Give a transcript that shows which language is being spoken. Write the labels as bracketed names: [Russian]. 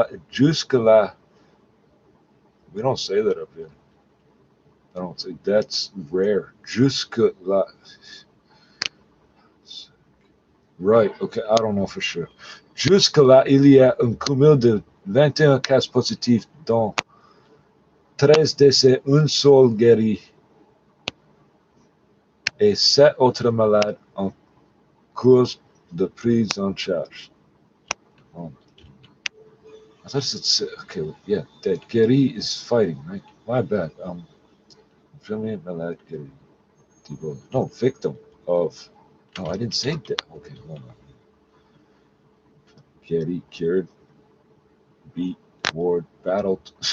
[French] Jusque-là, [English] we don't say that up here. I don't think that's rare. [French] Jusque-là. [English] Right, okay, I don't know for sure. [French] Jusque-là, il y a un cumul de 21 cas positifs, dont 13 décès, un seul guéri, et 7 autres malades en cours de prise en charge. [English] I thought it's okay. Yeah, that guéri is fighting, right? My bad. [French] Premier malade guéri. [English] No, victim of. No, I didn't say that. Okay, hold on. Guéri, cured, beat, ward, battled.